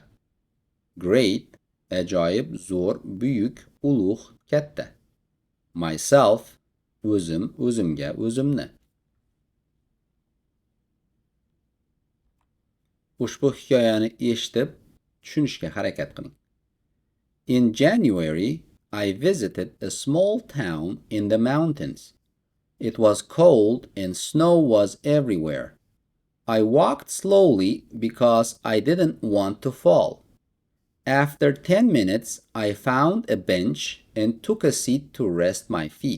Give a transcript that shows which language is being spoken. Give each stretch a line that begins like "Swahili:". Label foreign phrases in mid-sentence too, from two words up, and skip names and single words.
Uzbek: Great, ajoyib, zo'r, buyuk, ulug', katta. Myself, o'zim, o'zimga, o'zimni. Ushbu hikoyani eshitib, tushunishga harakat qiling.
English: In January, I visited a small town in the mountains. It was cold and snow was everywhere. I walked slowly because I didn't want to fall. After 10 minutes, I found a bench and took a seat to rest my feet.